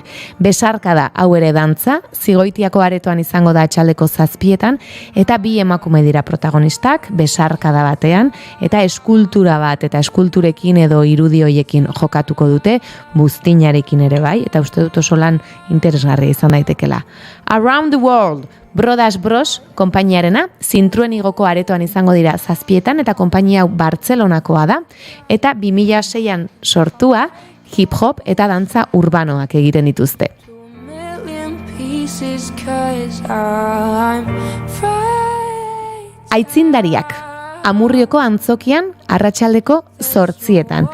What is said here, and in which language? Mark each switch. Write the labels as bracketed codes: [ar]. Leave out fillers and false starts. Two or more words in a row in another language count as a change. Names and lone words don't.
[eu] Besarkada hau ere dantza, Zigoitiako aretoan izango da atxaldeko 7etan, eta 2 emakume dira protagonistak, besarkada batean, eta eskultura bat, eta eskulturekin edo irudi hoiekin jokatuko dute, buztinarekin ere bai, eta uste dut oso lan interesgarria izan daitekela. Around the World, Brodas Bros konpainiarena, Zintruen igoko aretoan izango dira 7etan, eta konpainia hau Bartzelonakoa da, eta 2006an sortua, hip-hop eta dantza urbanoak egiten dituzte. Aitzindariak, Amurrioko antzokian arratsaldeko 8etan.